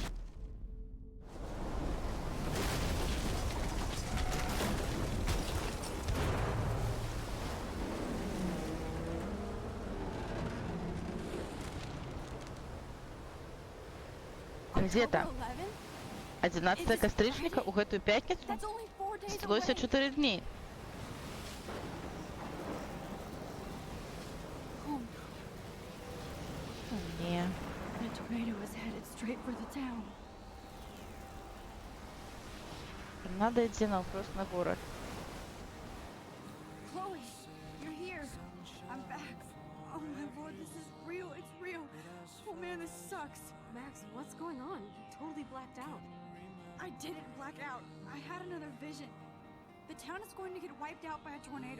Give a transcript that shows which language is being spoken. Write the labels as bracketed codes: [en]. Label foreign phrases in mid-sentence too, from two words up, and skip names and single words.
[be] Газета. [en] October 11th? [be] 11 кастрычніка ў гэтую пятніцу [en] That's only 4 days [be] засталося [en] away. [be] 4 дні. [en] Oh, [be] Не. [en] the tornado is headed straight for the town. [be] Надо ідзе наўпрост на горад. [en] Chloe, you're here. I'm back. Oh my lord, this is real. It's real. Oh man, this sucks. Max, what's going on? You totally blacked out. I didn't black out. I had another vision. The town is going to get wiped out by a tornado.